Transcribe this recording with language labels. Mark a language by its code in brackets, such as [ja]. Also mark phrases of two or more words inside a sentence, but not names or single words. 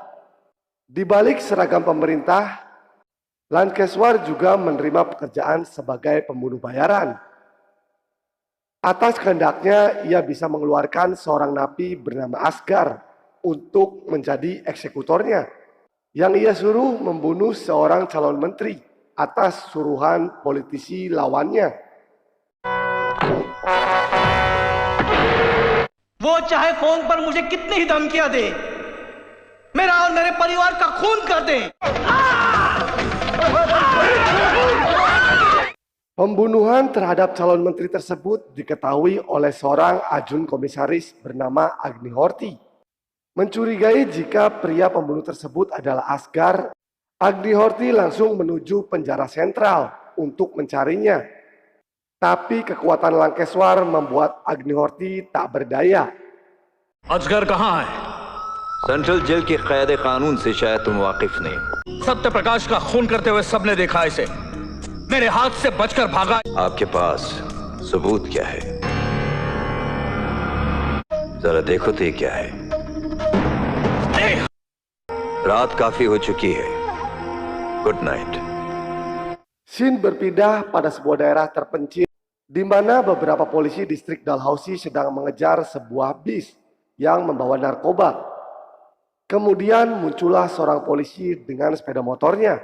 [id] Di balik seragam pemerintah, Lankeswar juga menerima pekerjaan sebagai pembunuh bayaran. Atas kehendaknya, ia bisa mengeluarkan seorang napi bernama Asgar untuk menjadi eksekutornya, yang ia suruh membunuh seorang calon menteri atas suruhan politisi lawannya. [hi] वो चाहे फोन पर मुझे कितनी ही धमकियां दे, मेरा और मेरे परिवार का खून कर दे। [id] Pembunuhan terhadap calon menteri tersebut diketahui oleh seorang ajun komisaris bernama Agnihorti. Mencurigai jika pria pembunuh tersebut adalah Asgar, Agnihorti langsung menuju penjara sentral untuk mencarinya. Tapi kekuatan Lankeswar membuat Agnihorti tak berdaya. [hi] असगर कहाँ है? सेंट्रल जेल की क़यादे कानून से शायद तुम वाकिफ नहीं। सत्य प्रकाश का खून करते हुए सबने देखा इसे। मेरे हाथ से बचकर भागा। आपके पास सबूत क्या है? जरा देखो तो ये क्या है। रात काफी हो चुकी है। [en] good night. [id] Scene berpindah pada sebuah daerah terpencil di mana beberapa polisi distrik Dalhousie sedang mengejar sebuah bis yang membawa narkoba. Kemudian muncullah seorang polisi dengan sepeda motornya.